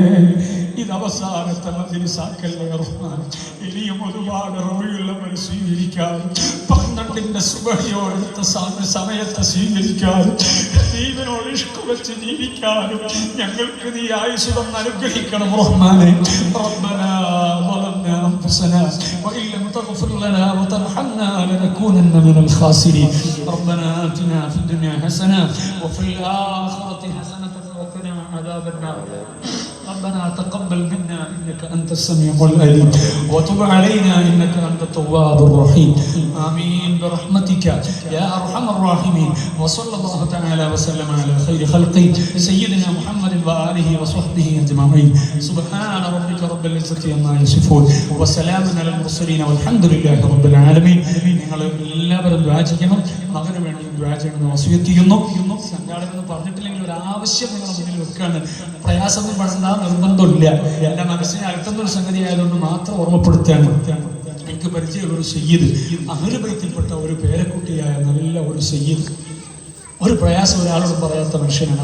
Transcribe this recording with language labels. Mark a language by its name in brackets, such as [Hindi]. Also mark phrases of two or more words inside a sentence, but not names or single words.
[Malayalam] ഇത് അവസാനത്തെ മജ്‌ലിസാക്കല്ലേ റഹ്മാൻ. ഇനിയും ഒരുപാട് റബീഉൽ അവ്വൽ സ്വീകരിക്കാൻ, 12ന്റെ സുബഹിയോടടുത്ത സമയത്തെ സ്വീകരിക്കാൻ, ദീനിനോട് ഇഷ്ക് വെച്ച് ജീവിക്കാനും ഞങ്ങൾക്ക് നീ ആയുസ്സ് തന്ന് അനുഗ്രഹിക്കണം റഹ്മാനേ. [Arabic] ربنا ظلمنا أنفسنا وإن لم تغفر لنا وترحمنا لنكونن من الخاسرين. ربنا آتنا في الدنيا حسنة وفي الآخرة حسنة وقنا عذاب النار. ربنا تقبل منا انك انت السميع العليم وتب علينا انك انت التواب الرحيم. امين برحمتك يا ارحم الراحمين. وصلى الله تعالى وسلم على خير خلقه سيدنا محمد واله وصحبه اجمعين. سبحان ربك رب العزه عما يصفون وسلام على المرسلين والحمد لله رب العالمين. [Malayalam] നിങ്ങൾ എല്ലാവരും ദുആ ചെയ്യണം. മകന് വേണ്ടി ദുആ ചെയ്യണമെന്ന് വസിയത്ത് ചെയ്യുന്നു. സംഘാടകൻ പറഞ്ഞിട്ടില്ലെങ്കിൽ ഒരു ആവശ്യം നിങ്ങളുടെ മുന്നിൽ വെക്കാണ്. പ്രയാസമൊന്നും പെടണ്ട, നിർബന്ധമില്ല. എന്റെ മനസ്സിനെ അലട്ടുന്ന ഒരു സംഗതി ആയതുകൊണ്ട് മാത്രം ഓർമ്മപ്പെടുത്തുകയാണ്. എനിക്ക് പരിചയമുള്ള ഒരു സയ്യിദ്, അഹ്ലു ബൈത്തിൽപ്പെട്ട ഒരു പേരക്കുട്ടിയായ നല്ല ഒരു സയ്യിദ്, ഒരു പ്രയാസം ഒരാളോട് പറയാത്ത മനുഷ്യനാണ്.